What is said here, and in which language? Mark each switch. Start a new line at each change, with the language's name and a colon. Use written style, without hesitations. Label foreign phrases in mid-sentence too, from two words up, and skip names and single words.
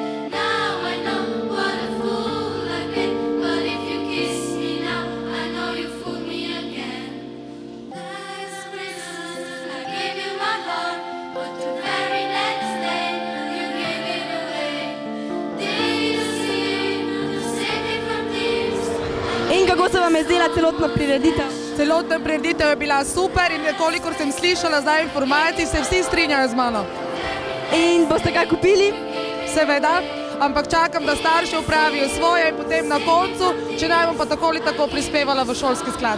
English: Now I know what a fool I've been, but if you kiss me now, I know you fooled me again. Last Christmas, I gave you my heart, but the very next day, you gave it away. Did you see the city from tears?
Slovenian: In kako se vam je zdela celotna prireditev? Celotna prireditev je bila super in kolikor sem slišala zdaj informacij, se vsi strinjajo z mano. In boste kaj kupili? Seveda, ampak čakam, da starši opravijo svoje in potem na koncu, če naj bom pa tako ali tako prispevala v šolski sklad.